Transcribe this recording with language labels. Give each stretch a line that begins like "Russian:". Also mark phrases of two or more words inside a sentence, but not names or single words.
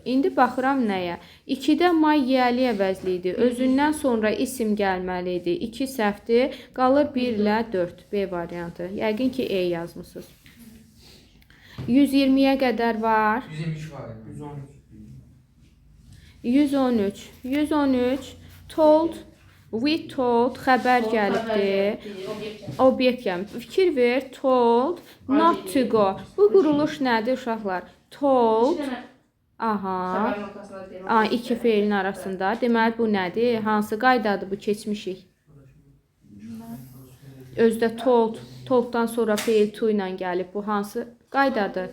Azerbaijani: İndi baxıram nəyə? 2-də my yəli əvəzliyidir. Özündən sonra isim gəlməlidir. 2 səhvdir. Qalır 1 ilə 4. B variantı. Yəqin ki, E yazmısınız. 120-yə qədər var. 123 var. 113. 113.
English: Told, we told,
Azerbaijani: xəbər gəlibdir. Obyekt gəlib. Fikir ver,
English: told, not to go.
Azerbaijani: Bu quruluş nədir uşaqlar? Told, aha, iki feilin arasında. Deməli, bu nədir? Hansı qaydadır bu keçmişik? Özdə told, tolddan sonra feil to ilə gəlib. Bu hansı qaydadır?